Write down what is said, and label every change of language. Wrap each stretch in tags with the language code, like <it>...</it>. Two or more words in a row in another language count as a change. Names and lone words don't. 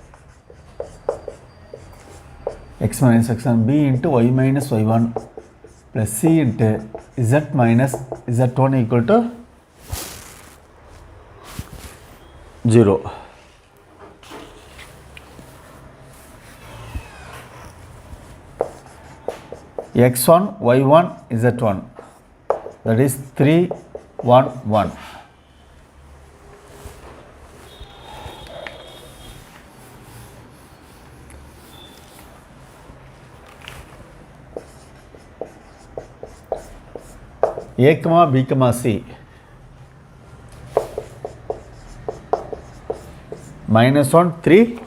<en>into x minus x1 b into y minus y1 plus c into z minus z1 equal to 0. x1 y1 z1, that is 3 1 1. A comma b comma c minus 1 3</en>